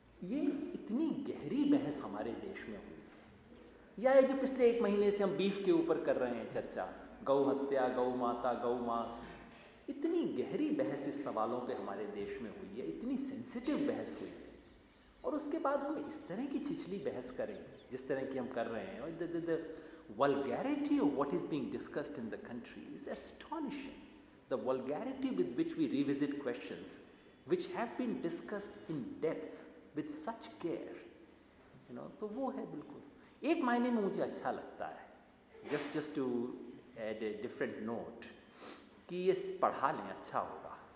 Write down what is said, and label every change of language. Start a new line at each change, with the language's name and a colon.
Hindi: ये इतनी गहरी बहस हमारे देश में हुई, या ये जो पिछले एक महीने से हम बीफ के ऊपर कर रहे हैं चर्चा, गौ हत्या, गौ माता, गौ मांस, इतनी गहरी बहस इस सवालों पे हमारे देश में हुई है, इतनी सेंसिटिव बहस हुई है। और उसके बाद हम इस तरह की छिछली बहस करें जिस तरह की हम कर रहे हैं, और
English: The vulgarity of what is being discussed in the country is astonishing. The vulgarity with which we revisit questions which have been discussed in depth with such care,
Hindi: तो वो है बिल्कुल। एक मायने में मुझे अच्छा लगता है,
English: just to add a different note,
Hindi: कि ये पढ़ा लें अच्छा होगा।